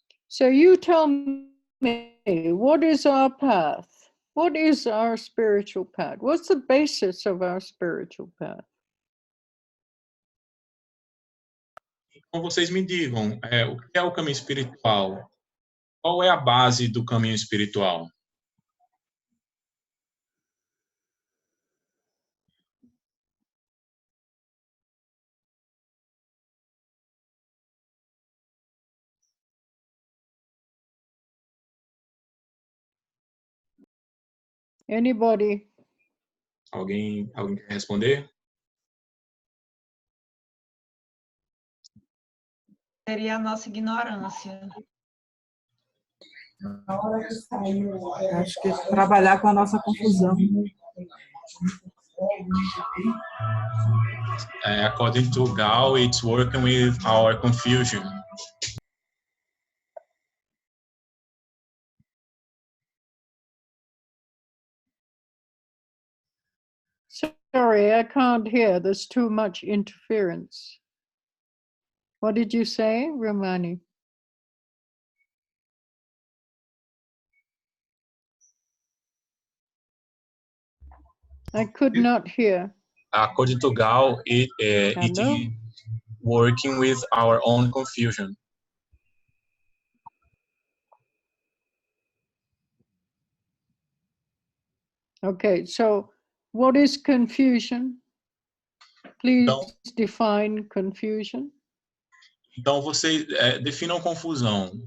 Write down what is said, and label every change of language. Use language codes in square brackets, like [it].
[en] So you tell me, what is our path? What is our spiritual path? What's the basis of our spiritual path? [pt] Então vocês me digam, o que é o caminho espiritual? Qual é a base do caminho espiritual? [en] Anybody? [pt] Alguém quer responder? Seria a nossa ignorância. Acho que trabalhar com a nossa confusão. [en] According to Gao, it's working with our confusion. Sorry, I can't hear. There's too much interference. What did you say, Romani? I could not hear. According to Gao, it Hello? is working with our own confusion. Okay, so what is confusion? Please define confusion. [pt] Então, vocês definam confusão.